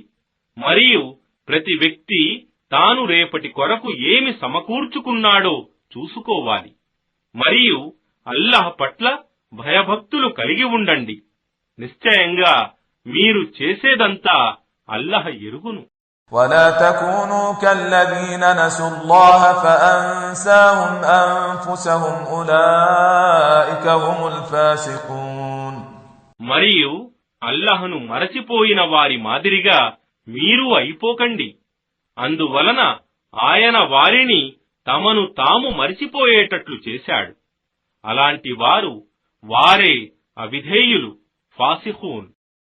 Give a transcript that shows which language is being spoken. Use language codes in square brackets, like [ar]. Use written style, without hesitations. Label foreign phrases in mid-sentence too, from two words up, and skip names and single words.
[te] మరియు ప్రతి వ్యక్తి తాను రేపటి కొరకు ఏమి సమకూర్చుకున్నాడో చూసుకోవాలి. మరియు అల్లాహ్ పట్ల భయభక్తులు కలిగి ఉండండి. నిశ్చయంగా మీరు చేసేదంతా అల్లాహ్ ఎరుగును. [ar] ولا تكونوا كالذين نسوا الله فأنساهم أنفسهم أولئك هم الفاسقون. [te] మరియు అల్లాహ్ను మరచిపోయిన వారి మాదిరిగా మీరు అయిపోకండి. అందువలన ఆయన వారిని తమను తాము మరిచిపోయేటట్లు చేశాడు. అలాంటి వారే అవిధేయులు, ఫాసిఖూన్.